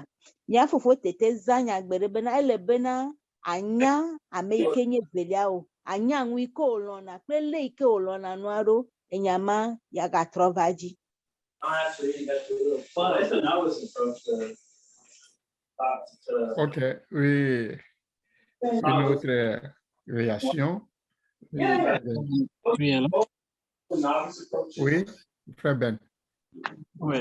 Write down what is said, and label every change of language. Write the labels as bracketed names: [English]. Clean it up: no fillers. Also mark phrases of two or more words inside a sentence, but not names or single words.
[Ewe] Mia fofo Tete zã nyagbe ɖe bena ele bena anya ame yi ke nye velia o, anya nu yi ke wòlɔ̃na kple le yi ke wòlɔ̃na nua ɖo enya ma yagatrɔ va dzi. [French] Ok, oui. Une autre réaction. Oui, très bien. Ouais.